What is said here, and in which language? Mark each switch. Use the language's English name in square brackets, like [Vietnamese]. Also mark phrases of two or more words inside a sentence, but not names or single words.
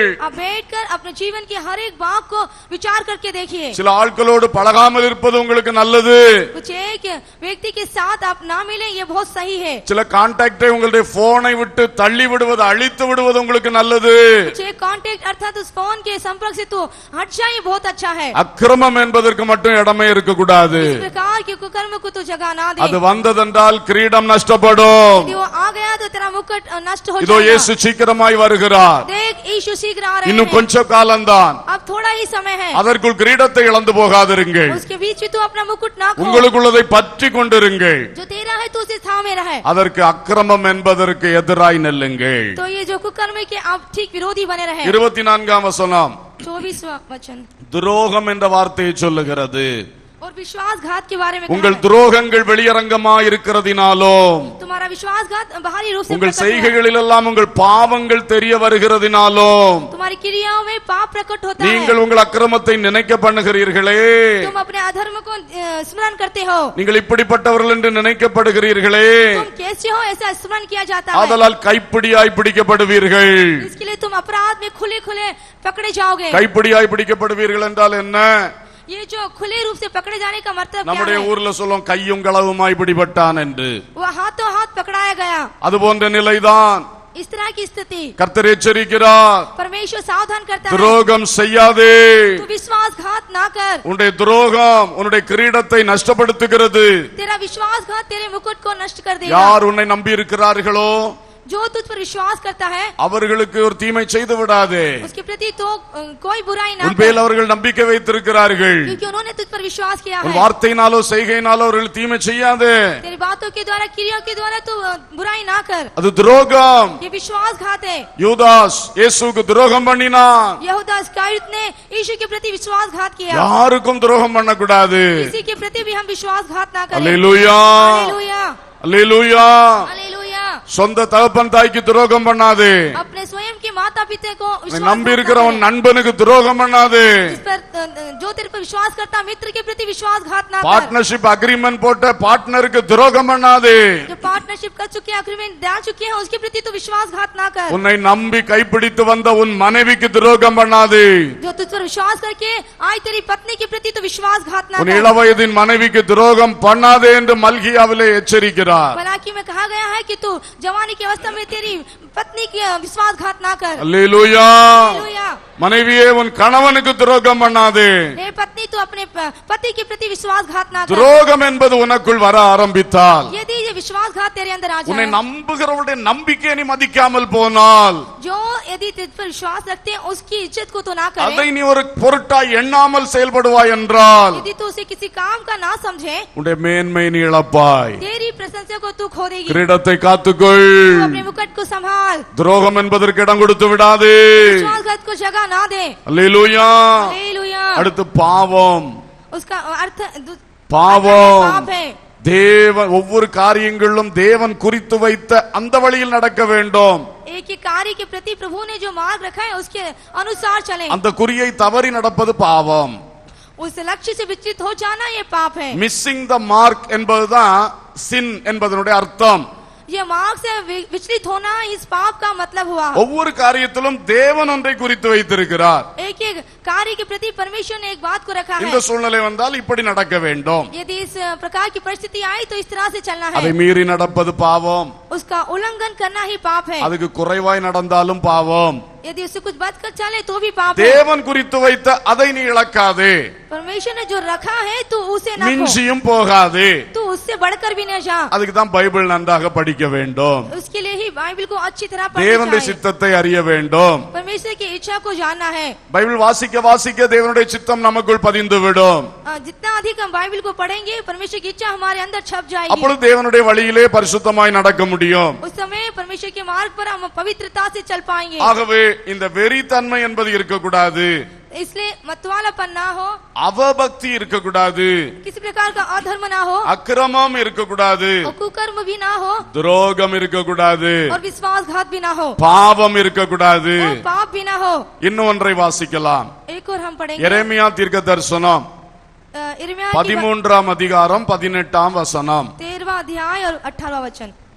[Hindi] आप बैठकर अपने जीवन की हर एक बात को विचार करके देखिए। [Tamil] சில ஆட்களோடு பழகாமல் இருப்பது உங்களுக்கு நல்லது। [Hindi] कुछ एक व्यक्ति के साथ आप ना मिले ये बहुत सही है। [Tamil] சில கான்டாக்டை உங்களுடைய போனை விட்டு தள்ளி விடுவது அழித்து விடுவது உங்களுக்கு நல்லது. [Hindi] जे कांटेक्ट अर्थात उस फोन के संपर्क से तो हट जाए बहुत अच्छा है. [Tamil] அக்கிரமம் என்பதற்கு மட்டும் இடமே இருக்க கூடாது. [Hindi] इस प्रकार के कुकर्म को तो जगह ना दे. [Tamil] அது வந்ததென்றால் கிரீடம் நஷ்டப்படும். [Hindi] यदि वो आ गया तो तेरा मुकुट नष्ट हो [Tamil] இதோ [Hindi] जाएगा. [Tamil] இயேசு சீக்கிரமாய் வருகிறார். [Hindi] देख यीशु शीघ्र आ रहे [Tamil] இன்னும் [Hindi] हैं. [Tamil] கொஞ்ச காலம்தான். [Hindi] अब थोड़ा ही समय है. [Tamil] அதற்குள் கிரீடத்தை இழந்து போகாதிருங்கள். [Hindi] उसके बीच में तू अपना मुकुट ना खो. [Tamil] உங்களுக்குள்ளதை பற்றி கொண்டிருங்கள். [Hindi] जो तेरा है तू उसे थामे रहे. [Tamil] அதற்கு அக்கிரமம் என்பதற்கு எதிராய் நில்லுங்கள். [Hindi] तो ये जो कुकर्म है कि आप ठीक विरोधी बने रहे. [Tamil] 24ஆம் வசனம் [Hindi] 24वां वचन [Tamil] துரோகம் என்ற வார்த்தையை சொல்லுகிறது. [Hindi] और विश्वासघात के बारे में [Tamil] உங்கள் [Hindi] कहा है. [Tamil] துரோகங்கள் வெளியரங்கமாய் இருக்கிறதினாலும் [Hindi] तुम्हारा विश्वासघात बाहरी रूप से [Tamil] உங்கள் [Hindi] प्रकट हुआ है. [Tamil] செய்கைகளில் எல்லாம் உங்கள் பாவங்கள் தெரிய வருகிறதினாலும் [Hindi] तुम्हारी क्रियाओं में पाप प्रकट होता है. [Tamil] நீங்கள் உங்கள் அக்கிரமத்தை நினைக்க பண்ணுகிறீர்களே. [Hindi] तुम अपने अधर्म को स्मरण करते हो. [Tamil] நீங்கள் இப்படிப்பட்டவர்கள் என்று நினைக்கப்படுகிறீர்களே. [Hindi] तुम कैसे हो ऐसा स्मरण किया जाता है. [Tamil] ஆதலால் கைப்பிடியாய் பிடிக்கப்படுவீர்கள். [Hindi] इसके लिए तुम अपराध में खुले खुले पकड़े जाओगे. [Tamil] கைப்பிடியாய் பிடிக்கப்படுவீர்கள் என்றால் என்ன? [Hindi] ये जो खुले रूप से पकड़े जाने का मतलब क्या [Tamil] நம்முடைய [Hindi] है? [Tamil] ஊர்ல சொல்லும் கையும் களவுமாய் பிடிபட்டான் என்று. [Hindi] वो हाथों हाथ पकड़ाया गया. [Tamil] அது போன்ற நிலைதான் [Hindi] इस तरह की स्थिति [Tamil] கர்த்தர் எச்சரிக்கிறார். [Hindi] परमेश्वर सावधान करता है. [Tamil] துரோகம் செய்யாதே. [Hindi] तू विश्वासघात ना कर. [Tamil] உன்னுடைய துரோகம் உன்னுடைய கிரீடத்தை நஷ்டப்படுத்துகிறது. [Hindi] तेरा विश्वासघात तेरे मुकुट को नष्ट कर देगा. [Tamil] யார் உன்னை நம்பி இருக்கிறார்களோ [Hindi] जो तुझ पर विश्वास करता है [Tamil] அவர்களுக்கு ஒரு தீமை செய்து விடாதே. [Hindi] उसके प्रति तो कोई बुराई ना [Tamil] உன் பேரில் அவர்கள் நம்பிக்கை வைத்திருக்கிறார்கள். [Hindi] क्योंकि उन्होंने तुझ पर विश्वास किया [Tamil] உன் [Hindi] है. [Tamil] வார்த்தையினாலோ செய்கையினாலோ அவர்கள் தீமை செய்யாதே. [Hindi] तेरी बातों के द्वारा क्रियाओं के द्वारा तू बुराई ना कर. [Tamil] அது துரோகம். [Hindi] ये विश्वासघात है. [Tamil] யூதாஸ் இயேசுவுக்கு துரோகம் பண்ணினான். [Hindi] यहूदा इस्करियोत ने यीशु के प्रति विश्वासघात किया. [Tamil] யாருக்கும் துரோகம் பண்ணக்கூடாது. [Hindi] किसी के प्रति भी हम विश्वासघात ना करें. [Tamil] அல்லேலூயா [Hindi] हालेलुया [Tamil] அல்லேலூயா. [Hindi] हालेलुया. [Tamil] சொந்த தகப்பன் தாய்க்கு துரோகம் பண்ணாதே. [Hindi] अपने स्वयं के माता पिता को [Tamil] உன்னை நம்பி இருக்கிற [Hindi] विश्वासघात [Tamil] உன் நண்பனுக்கு துரோகம் பண்ணாதே. [Hindi] जिस पर जो तेरे पर विश्वास करता मित्र के प्रति विश्वासघात ना कर. [English] partnership agreement [Tamil] போட்ட பார்ட்னருக்கு துரோகம் பண்ணாதே. [Hindi] जो पार्टनरशिप कर चुके हैं एग्रीमेंट डाल चुके हैं उसके प्रति तो विश्वासघात ना कर. [Tamil] உன்னை நம்பி கைப்பிடித்து வந்த உன் மனைவிக்கு துரோகம் பண்ணாதே. [Hindi] जो तुझ पर विश्वास करके आई तेरी पत्नी के प्रति तो विश्वासघात ना [Tamil] உன் [Hindi] कर. [Tamil] இளவயதின் மனைவிக்கு துரோகம் பண்ணாதே என்று மல்கியாவிலே எச்சரிக்கிறார். [Hindi] मलाकी में कहा गया है कि तू जवानी की अवस्था में तेरी पत्नी की विश्वासघात ना कर. [Tamil] அல்லேலூயா. [Hindi] हालेलुया. [Tamil] மனைவியே உன் கணவனுக்கு துரோகம் பண்ணாதே. [Hindi] हे पत्नी तू अपने पति के प्रति विश्वासघात ना कर. [Tamil] துரோகம் என்பது உனக்குள் வர ஆரம்பித்தால் [Hindi] यदि ये विश्वासघात तेरे अंदर आ [Tamil] உன்னை [Hindi] जाए, [Tamil] நம்புகிறவருடைய நம்பிக்கையை நீ மதிக்காமல் போனால் [Hindi] जो यदि तुझ पर विश्वास रखते हैं उसकी इज्जत को तो ना [Tamil] அதை [Hindi] करे. [Tamil] நீ ஒரு பொருட்டாய் எண்ணாமல் செயல்படுவாய் என்றால் [Hindi] यदि तू उसे किसी काम का ना समझे [Tamil] உன்னுடைய மேன்மை நீ இழப்பாய். [Hindi] तेरी प्रशंसा को तू खो देगी. [Tamil] கிரீடத்தை காத்துக்கொள். [Hindi] तू अपने मुकुट को संभाल. [Tamil] துரோகம் என்பதற்கு இடம் கொடுத்து விடாதே. [Hindi] विश्वासघात को जगह ना दे. [Tamil] அல்லேலூயா. [Hindi] हालेलुया. [Tamil] அடுத்து பாவம். [Hindi] उसका अर्थ [Tamil] பாவம் [Hindi] पाप है. [Tamil] தேவன் ஒவ்வொரு காரியங்களிலும் தேவன் குறித்து வைத்த அந்த வழியில் நடக்க வேண்டும். [Hindi] एक ही कार्य के प्रति प्रभु ने जो मार्ग रखा है उसके अनुसार चले. [Tamil] அந்த குறியை தவறி நடப்பது பாவம். [Hindi] उस लक्ष्य से विचलित हो जाना ये पाप है. [English] missing the mark [Tamil] என்பதுதான் சின் என்பதனுடைய அர்த்தம். [Hindi] ये मार्ग से विचलित होना इस पाप का मतलब हुआ. [Tamil] ஒவ்வொரு காரியத்திலும் தேவன் ஒன்றை குறித்து வைத்திருக்கிறார். [Hindi] एक एक कार्य के प्रति परमेश्वर ने एक बात को रखा [Tamil] இந்த [Hindi] है. [Tamil] சூழ்நிலை வந்தால் இப்படி நடக்க வேண்டும். [Hindi] यदि इस प्रकार की परिस्थिति आई तो इस तरह से चलना [Tamil] அதை [Hindi] है. [Tamil] மீறி நடப்பது பாவம். [Hindi] उसका उल्लंघन करना ही पाप है. [Tamil] அதுக்கு குறைவாய் நடந்தாலும் பாவம். [Hindi] यदि उससे कुछ बच कर चले तो भी पाप है. [Tamil] தேவன் குறித்து வைத்த அதை நீ இழக்காதே. [Hindi] परमेश्वर ने जो रखा है तू उसे ना खो. [Tamil] மிஞ்சியும் போகாதே. [Hindi] तू उससे बढ़कर भी न जा. [Tamil] அதுக்கு தான் பைபிள் நன்றாக படிக்க வேண்டும். [Hindi] उसके लिए ही बाइबल को अच्छी तरह पढ़ना [Tamil] தேவனுடைய [Hindi] चाहिए. [Tamil] சித்தத்தை அறிய வேண்டும். [Hindi] परमेश्वर की इच्छा को जानना है. [Tamil] பைபிள் வாசிக்க வாசிக்க தேவனுடைய சித்தம் நமக்குள் பதிந்து விடும். [Hindi] जितना अधिक हम बाइबल को पढ़ेंगे परमेश्वर की इच्छा हमारे अंदर छप जाएगी. [Tamil] அப்பொழுது தேவனுடைய வழியிலே பரிசுத்தமாய் நடக்க முடியும். [Hindi] उस समय परमेश्वर के मार्ग पर हम पवित्रता से चल पाएंगे. [Tamil] ஆகவே இந்த வெறித்தன்மை என்பது இருக்கக்கூடாது. [Hindi] इसलिए मतवालापन ना हो, [Tamil] அவபக்தி இருக்கக்கூடாது, [Hindi] किसी प्रकार का अधर्म ना हो, [Tamil] அக்கிரமம் இருக்கக்கூடாது, [Hindi] और कुकर्म भी ना हो, [Tamil] துரோகம் இருக்கக்கூடாது, [Hindi] और विश्वासघात भी ना हो, [Tamil] பாவம் இருக்கக்கூடாது. [Hindi] और पाप भी ना हो. [Tamil] இன்னும் ஒன்றை வாசிக்கலாம். [Hindi] एक और हम पढ़ेंगे [Tamil] எரேமியா தீர்க்க தரிசனம் [Hindi] यिर्मयाह [Tamil] 13ஆம் அதிகாரம் 18ஆம் வசனம். [Hindi] 13वां अध्याय और 18वां वचन.